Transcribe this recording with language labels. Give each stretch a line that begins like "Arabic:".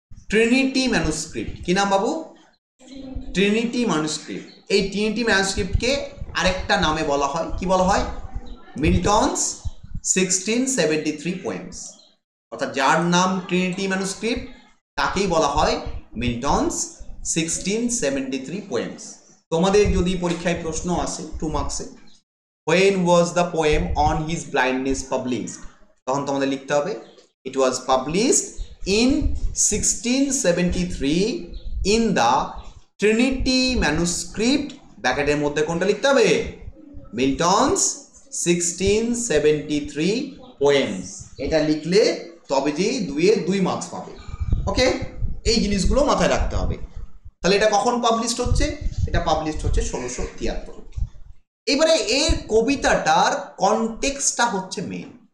Bangla: Trinity manuscript. কি নাম বাবু? Trinity manuscript. এই ট্রিনিটি ম্যানুস্ক্রিপ্টকে আরেকটা নামে বলা হয়, কি বলা হয়? Milton's 1673 poems. অর্থাৎ যার নাম ট্রিনিটি ম্যানুস্ক্রিপ্ট তাকেই বলা হয় মিল্টনস 1673 পোয়েমস। তোমাদের যদি পরীক্ষায় প্রশ্ন আসে 2 মার্কসে,
English: when was the poem on his blindness published,
Bangla: তখন তোমাদের লিখতে হবে
English: it was published in 1673 in the Trinity manuscript,
Bangla: ব্র্যাকেটের মধ্যে কোনটা লিখতে হবে?
English: Milton's 1673 poems।
Bangla: এটা লিখলে তবে যে 2 মার্কস পাবে। ওকে, এই জিনিসগুলো মাথায় রাখতে হবে। তাহলে এটা কখন পাবলিশড হচ্ছে? এটা পাবলিশড হচ্ছে 1673। এবারে এর কবিতাটার কনটেক্সটটা হচ্ছে মেন।